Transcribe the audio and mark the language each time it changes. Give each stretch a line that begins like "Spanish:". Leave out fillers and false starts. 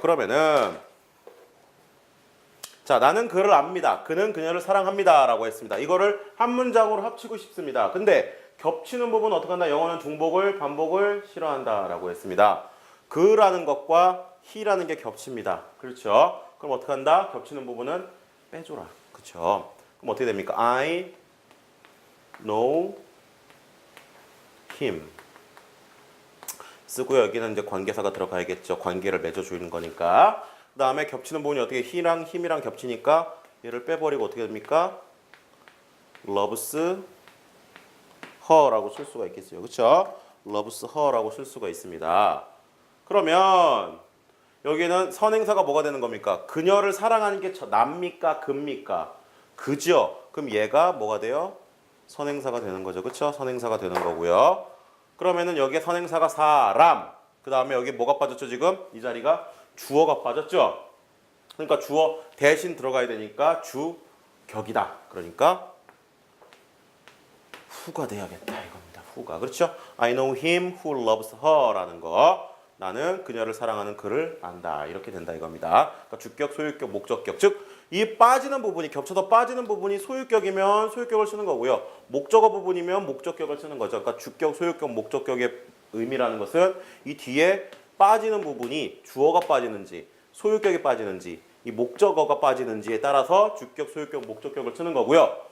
Korean: 그러면은 자, 나는 그를 압니다. 그는 그녀를 사랑합니다. 라고 했습니다. 이거를 한 문장으로 합치고 싶습니다. 근데 겹치는 부분은 어떻게 한다? 영어는 중복을, 반복을 싫어한다. 라고 했습니다. 그라는 것과 he라는 게 겹칩니다. 그렇죠? 그럼 어떻게 한다? 겹치는 부분은 빼줘라. 그렇죠? 그럼 어떻게 됩니까?
English: I know him
Korean: 쓰고요. 여기는 이제 관계사가 들어가야겠죠. 관계를 맺어주는 거니까. 그 다음에 겹치는 부분이 어떻게 he랑 him이랑 겹치니까 얘를 빼버리고 어떻게 됩니까?
English: loves her
Korean: 라고 쓸 수가 있겠어요. 그렇죠?
English: loves her
Korean: 라고 쓸 수가 있습니다. 그러면 여기는 선행사가 뭐가 되는 겁니까? 그녀를 사랑하는 게 남입니까? 금입니까? 그죠? 그럼 얘가 뭐가 돼요? 선행사가 되는 거죠. 그렇죠? 선행사가 되는 거고요. 그러면은 여기에 선행사가 사람, 그 다음에 여기 뭐가 빠졌죠? 지금 이 자리가 주어가 빠졌죠? 그러니까 주어 대신 들어가야 되니까 주격이다. 그러니까 who가 돼야겠다 이겁니다. who가. 그렇죠?
English: I know him who loves her
Korean: 라는 거. 나는 그녀를 사랑하는 그를 안다. 이렇게 된다 이겁니다. 그러니까 주격, 소유격, 목적격. 즉 이 빠지는 부분이, 겹쳐서 빠지는 부분이 소유격이면 소유격을 쓰는 거고요. 목적어 부분이면 목적격을 쓰는 거죠. 그러니까 주격, 소유격, 목적격의 의미라는 것은 이 뒤에 빠지는 부분이 주어가 빠지는지 소유격이 빠지는지 이 목적어가 빠지는지에 따라서 주격, 소유격, 목적격을 쓰는 거고요.